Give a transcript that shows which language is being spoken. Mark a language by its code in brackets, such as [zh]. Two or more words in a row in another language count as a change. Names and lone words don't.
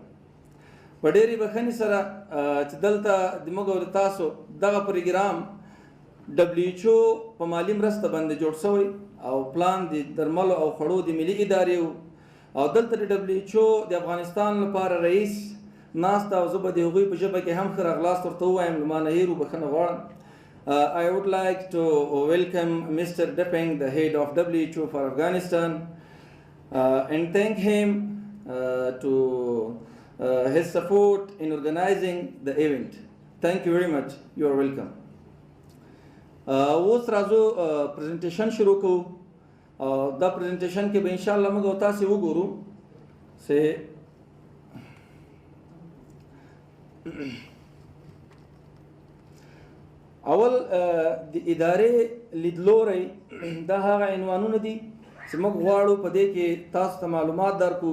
[ps] په ډېرې بښنې سره چې دلته د موږ او تاسو دغه پروګرام WHO په مالي مرسته باندې جوړ شوی او پلان د درملو او خوړو د ملي ادارې او دلته د WHO د افغانستان لپاره رئیس ناسته او زه به د هغوی په ژبه کې هم ښه راغلاست ورته ووایم، له ما نه هېر وبښنه غواړم. [en] I would like to welcome Mr. Depeng, the head of WHO for Afghanistan, and thank him to his support in organizing the event. Thank you very much. You are welcome. [ps] اوس راځو پریزنټیشن شروع کوو. دا پریزنټیشن کې به [ar] ان شاء الله [ps] موږ او تاسو وګورو چې اول د ادارې لیدلوري دا هغه عنوانونه دي چې موږ غواړو په دې کې تاسو ته معلومات درکو.